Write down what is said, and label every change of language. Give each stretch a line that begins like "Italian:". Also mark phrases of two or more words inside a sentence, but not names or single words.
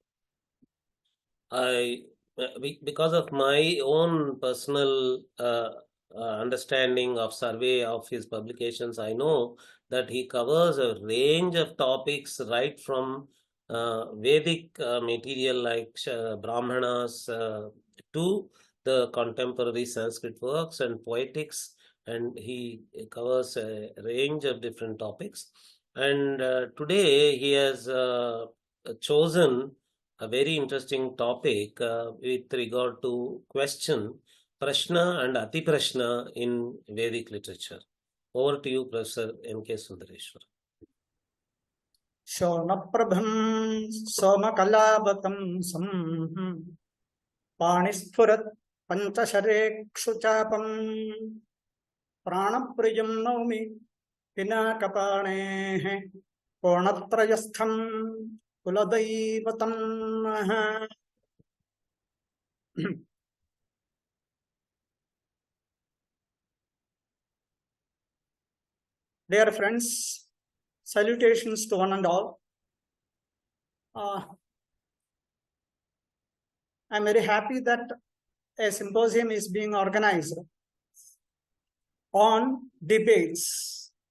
English: Because of my own personal understanding of survey of his publications, I know that he covers a range of topics right from Vedic material like Brahmanas to the contemporary Sanskrit works and poetics, and he covers a range of different topics. And today he has chosen a very interesting topic with regard to question Praśna and Atipraśna in Vedic literature. Over to you, Professor N.K. Sundareswaran.
Sanskrit: शोणप्रभं सोमकलावतंसं पाणिस्फुरत्पञ्चशरेक्षुचापं प्राणप्रियं नौमि पिनाकपाणेः श्रोणीतटस्थं कुलदैवतम्.
English: Dear friends, salutations to one and all. I'm very happy that a symposium is being organized on debates.